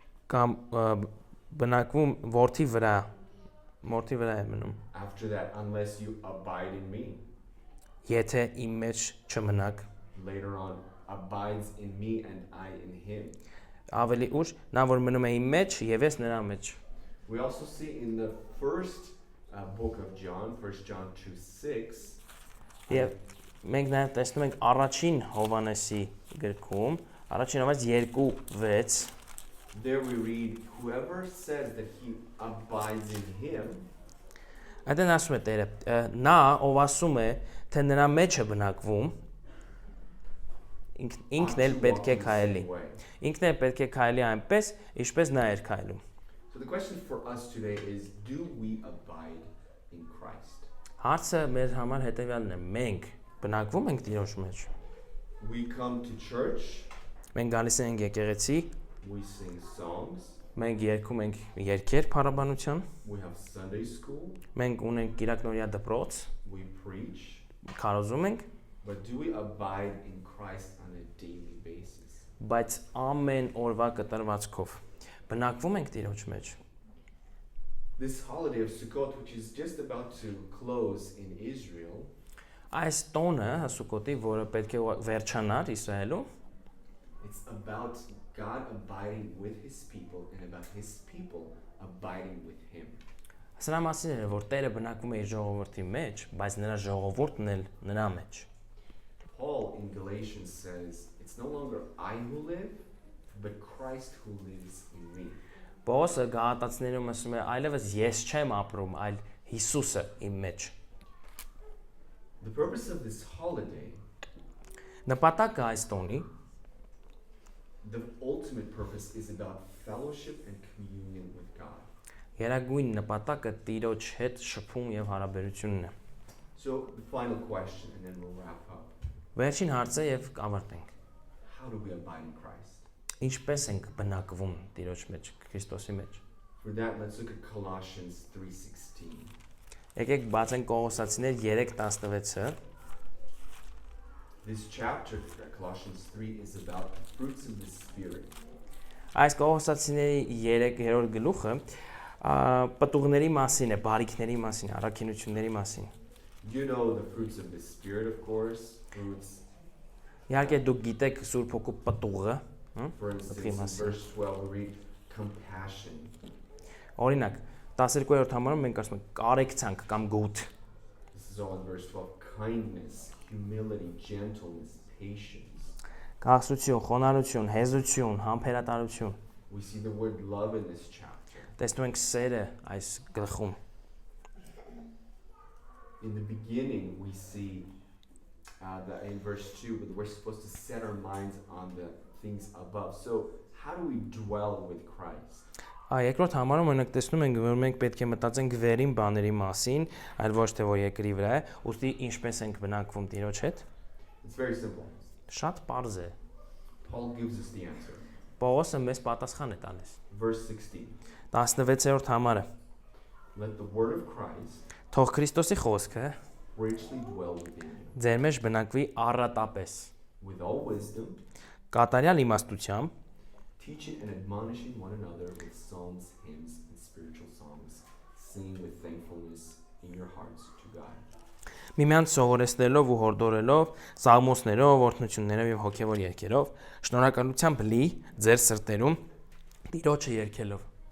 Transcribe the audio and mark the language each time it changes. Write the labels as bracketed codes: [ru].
[hy] Կամ բնակվում որդի վրա է մնում։ [en] After that, unless you abide in me. [hy] Եթե իմ մեջ չմնաք։ [en] Later on, abides in me and I in him. [hy] Ավելի ուշ, նա որ մնում է իմ մեջ եւ ես նրա մեջ։ [en] We also see in the first book of John, 1 John 2:6. [hy] Եվ մենք նաև տեսնում ենք առաջին Հովհաննեսի գրքում, Առաջին Հովհաննես 2:6 [en] There we read, whoever says that he abides in him, [hy] Այդտեղ ասում է Տերը, նա ով ասում է, թե նրա մեջ է բնակվում, ինքն էլ պետք է քայլի։ Ինքն էլ պետք է քայլի այնպես, ինչպես նա էր քայլում։ [en] So the question for us today is, do we abide in Christ? [hy] Հարցը մեր համար հետևյալն է. մենք բնակվում ենք Տիրոջ մեջ։ [en] We come to church, [hy] Մենք գալիս ենք եկեղեցի, [en] we sing songs, [hy] մենք երգում ենք երգեր փառաբանության, [en] we have Sunday school, [hy] մենք ունենք Կիրակնօրյա դպրոց, [en] we preach, [hy] քարոզում ենք, [en] but do we abide in Christ on a daily basis? [hy] բայց ամեն օրվա կտրվածքով բնակվում ենք Տիրոջ մեջ։ [en] This holiday of Sukkot, which is just about to close in Israel, [hy] Այս տոնը Սուկոտի, որը պետք է վերջանար Իսրայելում, [en] it's about God abiding with his people and about his people abiding with him. [hy] Սրա մասին է, որ Տերը բնակվում է իր ժողովրդի մեջ, բայց նրա ժողովուրդն էլ նրա մեջ։ [en] Paul in Galatians says, it's no longer I who live, but Christ who lives in me. [hy] Պողոսը Գաղատացիներում ասում է, այլևս ես չեմ ապրում, այլ Հիսուսը իմ մեջ։ [en] The purpose of this holiday, [hy] Նպատակը այս տոնի, [en] the ultimate purpose is about fellowship and communion with God. [hy] երագույն նպատակը Տիրոջ հետ շփում եւ հարաբերությունն է։ [en] So the final question, and then we'll wrap up. [hy] Վերջին հարցը եւ կավարտենք։ [en] How do we abide in Christ? [hy] Ինչպես ենք բնակվում Տիրոջ մեջ, Քրիստոսի մեջ։ [en] For that, let's look at Colossians 3:16. [hy] Եկեք բացենք Կողոսացիներ 3:16-ը։ [en] This chapter, Colossians 3, is about the fruits of the Spirit. [hy] Այս Կողոսացիների 3-րդ գլուխը պտուղների մասին է, բարիքների մասին, առաքինությունների մասին։ [en] You know the fruits of the Spirit, of course. Fruits, [hy] Իհարկե դուք գիտեք Սուրբ Հոգու պտուղը, [en] for instance, in verse 12, we read compassion. [hy] Օրինակ 12-րդ համարում մենք ասում ենք կարեկցանք կամ գութ։ [en] This is all in verse 12. Kindness, humility, gentleness, patience. [hy] Կաղցություն, խոնարհություն, հեզություն, համբերատարություն։ [en] We see the word love in this chapter. [hy] Տեսնում ենք սերը այս գլխում։ [en] In the beginning, we see that in verse 2, that we're supposed to set our minds on the things above. So, how do we dwell with Christ? [hy] Երկրորդ համարում մենք տեսնում ենք, որ մենք պետք է մտածենք վերին բաների մասին, այլ ոչ թե որ երկրի վրա է, ուստի ինչպես ենք բնակվում Տիրոջ հետ։ [en] It's very simple. [hy] Շատ պարզ է։ [en] Paul gives us the answer. [hy] Պողոսը մեզ պատասխան է տալիս։ [en] Verse 16. [hy] 16-րդ համարը։ [en] Let the word of Christ [hy] Թող Քրիստոսի խոսքը [en] richly dwell within you, [hy] ձեր մեջ բնակվի առատապես, [en] with all wisdom, [hy] կատարյալ իմաստությամբ, [en] teaching and admonishing one another with psalms, hymns, and spiritual songs, singing with thankfulness in your hearts to God. [hy] միմյանց սովորեցնելով ու հորդորելով, սաղմոսներով, օրհնություններով եւ հոգեվոր երգերով, շնորհակալությամբ լի ձեր սրտերում Տիրոջը երգելով։